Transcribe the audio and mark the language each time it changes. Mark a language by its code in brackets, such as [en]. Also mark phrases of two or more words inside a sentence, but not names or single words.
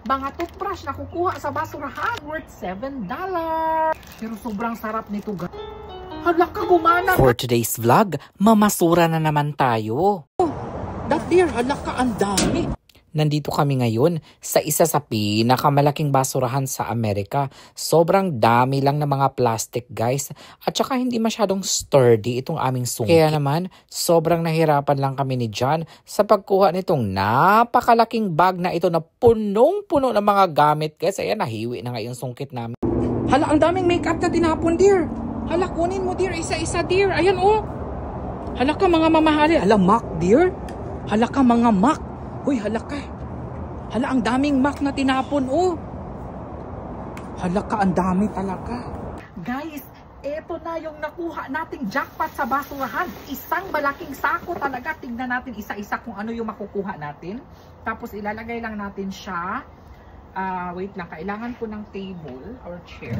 [tl] mga toothbrush na kukuha sa basurahan worth $7. Pero sobrang sarap nito guys. Hala ka, gumana. [en] For today's vlog, [tl] mamasura na naman tayo. [en] That dear, [tl] hala ka, ang dami. Nandito kami ngayon sa isa sa pinakamalaking basurahan sa Amerika. Sobrang dami lang ng mga plastic guys. At saka hindi masyadong sturdy itong aming sungkit. Kaya naman, sobrang nahirapan lang kami ni John sa pagkuha nitong napakalaking bag na ito na punong-puno ng mga gamit. Guys, ayan, nahiwi na nga yung sungkit namin. Hala, ang daming makeup na tinapon dear. Hala, kunin mo dear, isa-isa dear. Ayan oh. Hala ka mga mamahali. Hala, MAC dear. Hala ka mga MAC. Uy, hala ka. Hala, ang daming MAC na tinapon, oh. Hala ka, ang dami talaga. Guys, eto na yung nakuha nating jackpot sa basurahan. Isang malaking sako talaga. Tignan natin isa-isa kung ano yung makukuha natin. Tapos ilalagay lang natin siya. Wait lang, kailangan ko ng [en] table or chair.